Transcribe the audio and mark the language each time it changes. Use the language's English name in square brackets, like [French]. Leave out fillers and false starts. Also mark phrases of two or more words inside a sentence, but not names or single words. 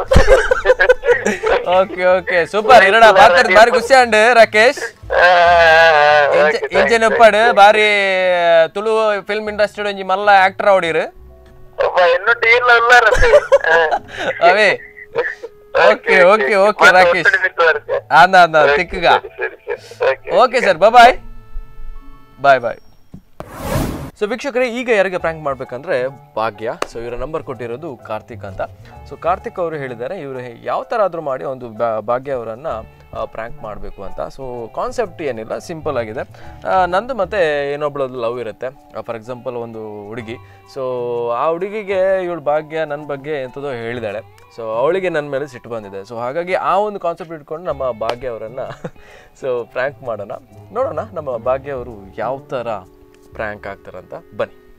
[English] okay okay super [Tulu] ಇರಡ ಮಾತಾಡಿ ಬಾರಿ ಖುಷಿ ಅಂಡ್ ರಾಕೇಶ್ ಇಂಜನ್ ಉಪ್ಪಾಡು ಬಾರಿ ತುಳು [English] film industry [Tulu] ಒಂಜಿ ಮಲ್ಲ ಆಕ್ಟರ್ ಅವಡಿರು ಅವೇ [English] okay okay okay [Tulu] ರಾಕೇಶ್ ಅಂದ ತಿಕ್ಕಗ ಓಕೆ [English] Sir bye bye bye so [Kannada] ವೀಕ್ಷಕರೇ ಈಗ ಯಾರಿಗೆ ಪ್ರ್ಯಾಂಕ್ ಮಾಡಬೇಕಂದ್ರೆ ಭಾಗ್ಯ ಸೊ ಇವರ ನಂಬರ್ ಕೊಟ್ಟಿರೋದು ಕಾರ್ತಿಕ್ ಅಂತ ಸೊ ಕಾರ್ತಿಕ್ ಅವರು ಹೇಳಿದ್ದಾರೆ ಇವರು ಯಾವ ಥರ ಆದರೂ ಮಾಡಿ ಒಂದು ಭಾಗ್ಯ ಅವರನ್ನು ಪ್ರ್ಯಾಂಕ್ ಮಾಡಬೇಕು ಅಂತ ಸೊ ಕಾನ್ಸೆಪ್ಟ್ ಏನಿಲ್ಲ ಸಿಂಪಲ್ ಆಗಿದೆ ನಂದು ಮತ್ತು ಇನ್ನೊಬ್ಳದ್ದು ಲವ್ ಇರುತ್ತೆ [English] for example [Kannada] ಒಂದು ಹುಡುಗಿ ಸೊ ಆ ಹುಡುಗಿಗೆ ಇವಳು ಭಾಗ್ಯ ನನ್ನ ಬಗ್ಗೆ ಎಂಥದೋ ಹೇಳಿದಾಳೆ ಸೊ ಅವಳಿಗೆ ನನ್ನ ಮೇಲೆ ಸಿಟ್ಟು ಬಂದಿದೆ ಸೊ ಹಾಗಾಗಿ ಆ ಒಂದು ಕಾನ್ಸೆಪ್ಟ್ ಇಟ್ಕೊಂಡು ನಮ್ಮ ಭಾಗ್ಯ ಅವರನ್ನು ಸೊ ಪ್ರ್ಯಾಂಕ್ ಮಾಡೋಣ ನೋಡೋಣ ನಮ್ಮ ಭಾಗ್ಯ ಅವರು ಯಾವ ಥರ ಪ್ರ್ಯಾಂಕ್ ಆಗ್ತಾರಂತ ಬನ್ನಿ